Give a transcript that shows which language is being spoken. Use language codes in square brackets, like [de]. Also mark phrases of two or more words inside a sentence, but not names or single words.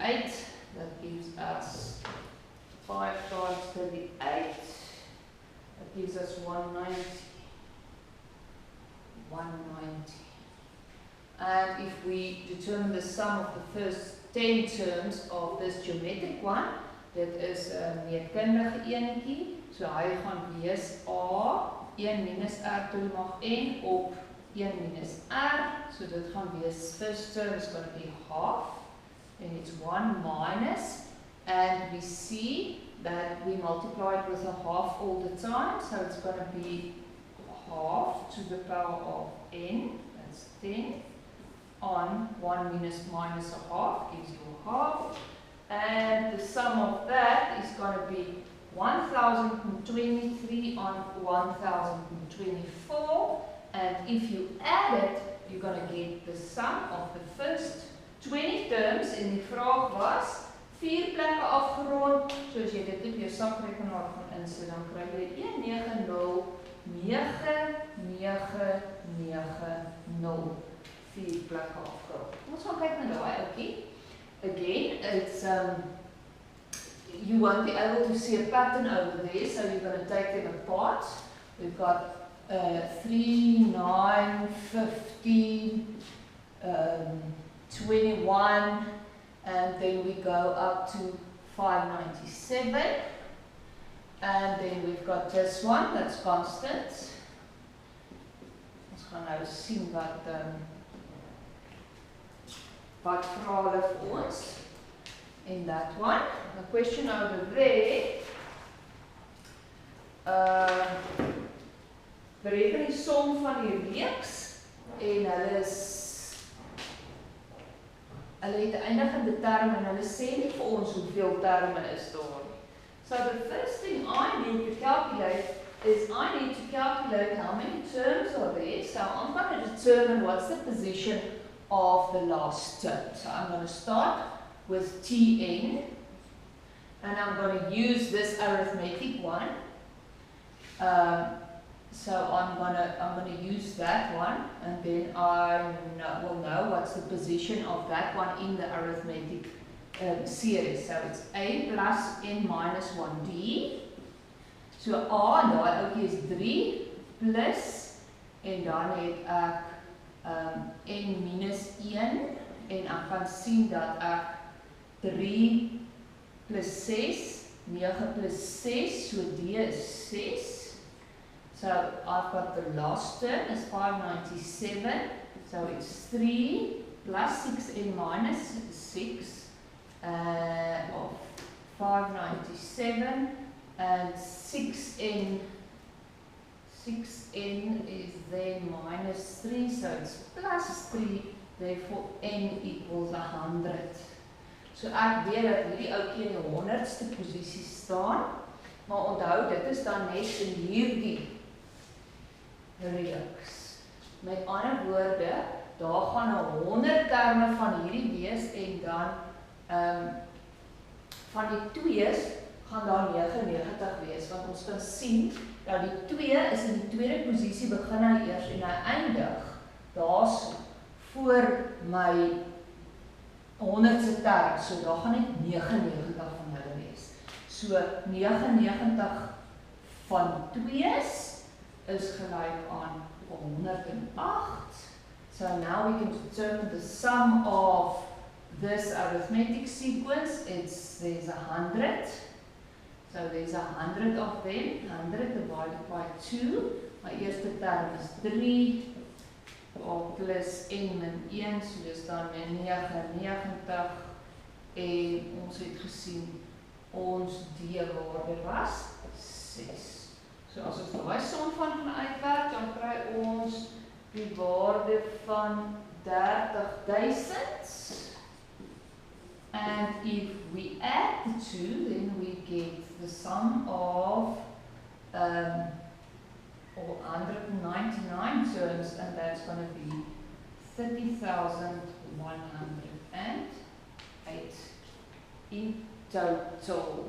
[en] That gives us 5 times 38. That gives us 190. 190. And if we determine the sum of the first 10 terms of this geometric one, [af] dit is 'n meetkundige enetjie, so hy gaan wees a 1 minus r [en] to the [af] mag n op 1 minus r, so dit gaan wees, [en] first term is going to be half, and it's 1 minus, and we see that we multiply it with a half all the time, so it's going to be half to the power of n, that's 10, on 1 minus a half gives you a half, and the sum of that is going to be 1023 on 1024, and if you add it, you're going to get the sum of the first 20 terms, [af] en die vraag was 4 plekke afgerond, so as jy dit op jou sakrekenaar gaan insit, dan kry jy 1909990, 4 plekke afgerond. Ons gaan kyk na daai ouetjie. [en] Again, it's you won't be able to see a pattern over there, so you're going to take them apart. We've got 3, 9, 15, 21, and then we go up to 597, and then we've got this one that's constant. [af] Ons gaan nou sien wat vra hulle vir ons [en] in that one. The question over there, [af] bereken die som van die reeks, en hulle het 'n eindigende term, en hulle sê nie vir ons hoeveel terme is daar nie. [en] So the first thing I need to calculate is I need to calculate how many terms are there. So I'm going to determine what's the position of the last term. So I'm going to start with Tn, and I'm going to use this arithmetic one. So I'm going to use that one, and then I will know what's the position of that one in the arithmetic series. So it's A plus N minus 1D. [af] So A en daai ouetjie is 3 plus en dan het ek N minus 1 en ek kan sien dat ek 3 plus 6, 9 plus 6, so D is 6. [en] So I've got the last term is 597. So it's 3 plus 6N minus 6 of 597 and 6N is then minus 3, so it's plus 3, therefore N equals 100. [af] So ek weet dat hierdie ouetjie in die 100ste posisie staan, maar onthou dit is dan net in hierdie reeks. Met ander woorde, daar gaan 100 terme van hierdie wees en dan van die 2's gaan daar 99 wees, want ons kan sien dat die 2 is in die tweede posisie, begin hy eers en hy eindig daar's voor my 100ste term, so daar gaan net 99 van hulle wees. So 99 van 2's is gelyk aan 108. [en] So now we can determine the sum of this arithmetic sequence. There's 100. So there's 100 of them. 100 divided by 2. [af] My eerste term is [en] 3. [af] Plus N min 1. So dis dan 99. En ons het gesien ons D-waarde was 6. So as ons daai som van gaan uitwerk, dan kry ons die waarde van 30,000. [en] And if we add the two, then we get the sum of 199 terms, and that's going to be 30,108 in total.